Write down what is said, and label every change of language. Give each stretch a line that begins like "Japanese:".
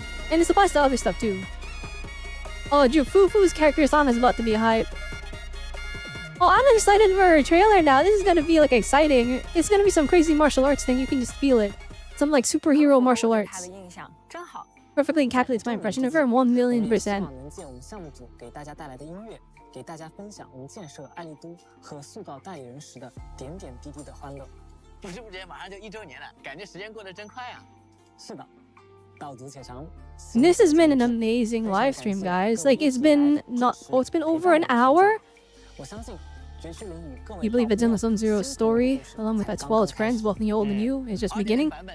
English: And this applies to other stuff too. Oh, Fufu's character song is about to be hype. Oh, I'm excited for a trailer now. This is gonna be like exciting. It's gonna be some crazy martial arts thing. You can just feel it. Some like superhero martial arts. perfectly encapsulates my impression of her 1,000,000%.
Chinese: 能借我们项目组给大家带来的音乐，给大家分享我们建设爱丽都和塑造代理人时的点点滴滴的欢乐。不知不觉马上就1周年了，感觉时间过得真快啊！是的，道阻且长。
English: This has been an amazing live stream, guys. Like, it's been over an hour.
Chinese: 我相信
English: You believe that Zenless Zone Zero's story, along with as well as friends, both new old and new, is just beginning?